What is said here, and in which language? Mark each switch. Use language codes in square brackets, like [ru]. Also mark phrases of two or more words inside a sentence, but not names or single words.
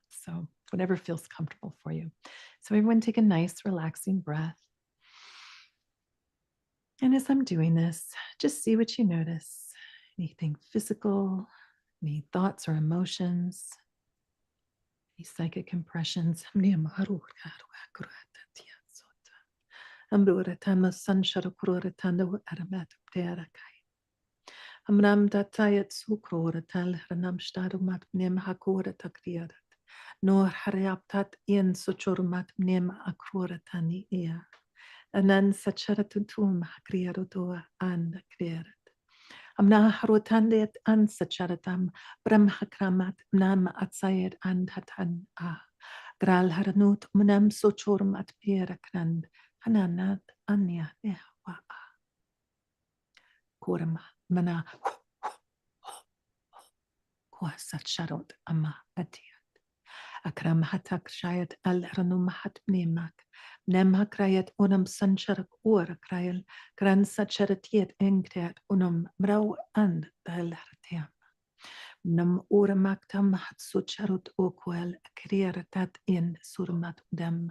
[en] So whatever feels comfortable for you. So everyone take a nice, relaxing breath. And as I'm doing this, just see what you notice. Anything physical, any thoughts or emotions, any psychic impressions. Amruratama sanshara kururatanda aramat ptearakai. Amram datayat sukroratal ranam starumat nem hakura takriarat. Nor hariaptat in sochurmat nem akroratani ea. Anan sacharatutum hakriarotua and kriarat. Amna harutandet an sacharatam brahmakramat nam atsayet and hatan a. Gral haranut munam sochurmat pierakrand. Hananat anya ehwa kurma mana Huasacharot ama atiat. Akram hatak shayat al ranum hat nemak. Nem krayat unum sancharak ur krayal. Gran sacharatiet engret unum mrau and dal hartiam. Nam ura maktam hatsucharut okwel krieratat in surmat dem.